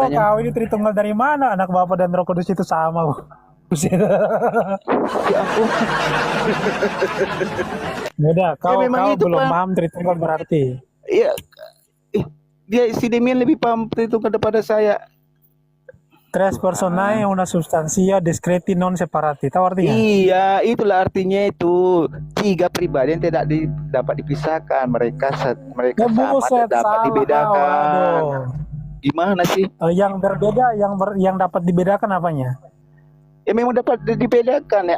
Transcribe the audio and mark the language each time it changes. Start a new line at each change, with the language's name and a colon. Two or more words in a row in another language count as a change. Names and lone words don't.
Indonesian: Gimana ya? kau ini Tritunggal dari mana? Anak Bapa dan Roh Kudus itu sama. Buset. Ya ampun. Beda, kau memang itu, belum Pak. paham Tritunggal berarti. Ya, dia si Demian lebih paham Tritunggal daripada saya.
Latin: Tres personae una substantia discreti non separati.
Indonesian: Tahu artinya? Iya, itulah artinya itu. Tiga pribadi yang tidak dapat dipisahkan. Mereka Ya sama buset, dan dapat salah kau. dibedakan. Aduh. Gimana sih? Yang berbeda, yang dapat dibedakan apanya? Ya memang dapat dibedakan ya.